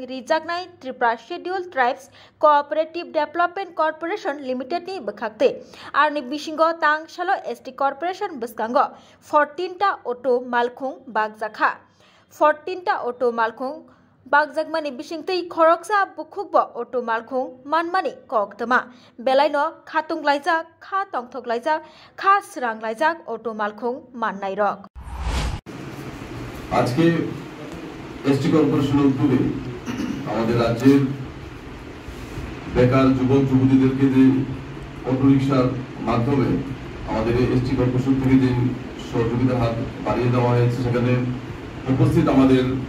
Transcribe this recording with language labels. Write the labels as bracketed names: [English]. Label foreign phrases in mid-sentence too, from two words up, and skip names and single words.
[Kok Borok] rijaknai Tripura Scheduled Tribes Cooperative Development Corporation Limited ni bkhagtei arni bisingo tangsalo ST Corporation bskango 14 ta Otomalkhong bagjaka 14 ta Otomalkhong Bagjagmani bisingtei khoroksa bukhukbo Otomalkhong manmani koktama belaino khatung laijak kha tongthok laijak kha srang laijak Otomalkhong mannai rok [Bangla] আজকে এসটি কর্পোরেশনের উদ্যোগে আমাদের রাজ্যের বেকার যুবক যুবতীদেরকে যে অটোরিকশার মাধ্যমে আমাদের এসটি কর্পোরেশন থেকে যে সহযোগিতার হাত বাড়িয়ে দেওয়া হয়েছে সেখানে উপস্থিত আমাদের